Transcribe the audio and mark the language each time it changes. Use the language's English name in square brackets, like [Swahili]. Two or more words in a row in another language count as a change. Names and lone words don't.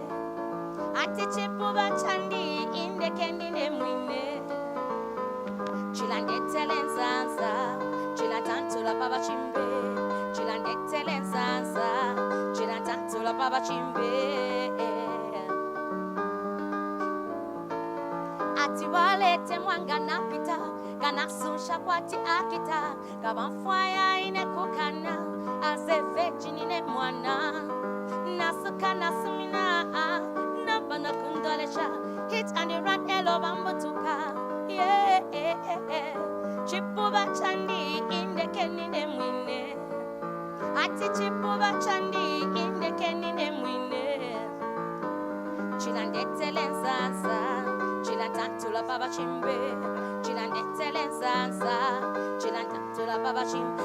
[Bemba] Ati chipu Bachandi indeke nine mwine. Chilandetele nsansa, chilantantula baba chimbe. Chilandetele nsansa, chilantantula baba chimbe. Ati walete mwanga napita, kana susha kwati akita, kama mfwaya ine kukana, azeveji nine mwana, nasuka nasumina, nabana kundolesha, [English] hit and run [Bemba] elo bambutuka, yeah, Chipu Bachandi indeke nine mwine, ati Chipu Bachandi indeke nine mwine, chilandetele nsansa, chilantantula baba chimbe, chilandetele nsansa, chilantantula baba chimbe.